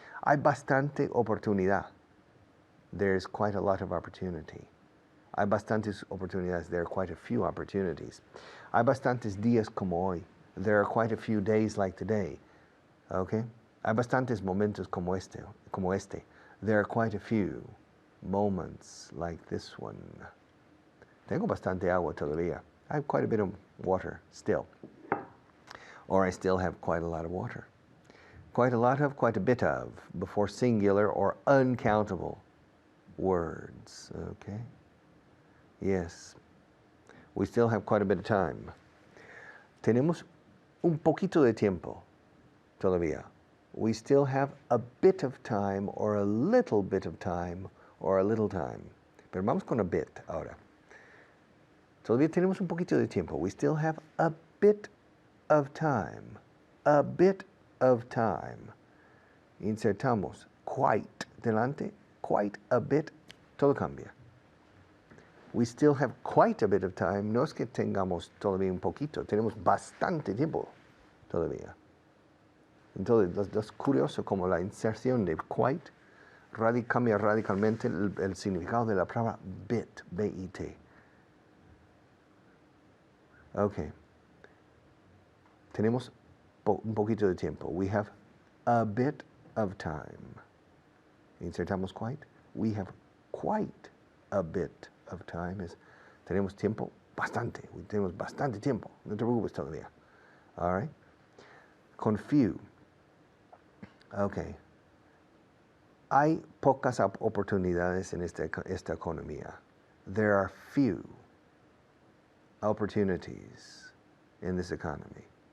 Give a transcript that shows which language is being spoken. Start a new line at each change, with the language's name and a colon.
Spanish: Hay bastante oportunidad.
English: There's quite a lot of opportunity.
Spanish: Hay bastantes oportunidades.
English: There are quite a few opportunities.
Spanish: Hay bastantes días como hoy.
English: There are quite a few days like today. Okay?
Spanish: Hay bastantes momentos como este.
English: There are quite a few moments like this one.
Spanish: Tengo bastante agua todavía.
English: I have quite a bit of water still. Or I still have quite a lot of water. Quite a lot of, quite a bit of, before singular or uncountable words. Okay? Yes. We still have quite a bit of time.
Spanish: Tenemos un poquito de tiempo todavía.
English: We still have a bit of time or a little bit of time or a little time.
Spanish: Pero vamos con a bit ahora. Todavía tenemos un poquito de tiempo.
English: We still have a bit of time. A bit of time.
Spanish: Insertamos quite delante, quite a bit, todo cambia.
English: We still have quite a bit of time.
Spanish: No es que tengamos todavía un poquito, tenemos bastante tiempo todavía. Entonces, es curioso como la inserción de quite cambia radicalmente el significado de la palabra bit, B-I-T. Ok. Tenemos un poquito de tiempo.
English: We have a bit of time.
Spanish: Insertamos quite.
English: We have quite a bit of time.
Spanish: Tenemos tiempo bastante. Tenemos bastante tiempo. No te preocupes todavía.
English: All right?
Spanish: Con few.
English: Okay.
Spanish: Hay pocas oportunidades en esta economía.
English: There are few opportunities in this economy.